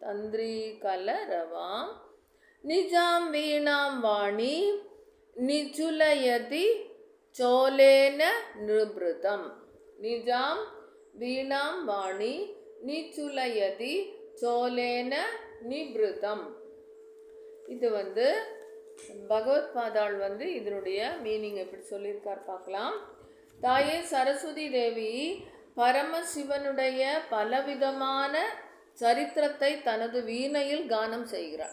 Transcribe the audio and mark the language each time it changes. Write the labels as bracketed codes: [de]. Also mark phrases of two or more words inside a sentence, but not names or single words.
[sa] निजां वीणां वाणी निचुलयति चोलेन निभृतं. निजां वीणां वाणी निचुलयति चोलेन நிபிருதம். [ta] இது பகவத் பாதாள் இதனுடைய மீனிங் எப்படி சொல்லியிருக்கார் பார்க்கலாம். தாயே சரஸ்வதி தேவி பரமசிவனுடைய பலவிதமான சரித்திரத்தை தனது வீணையில் கானம் செய்கிறாள்.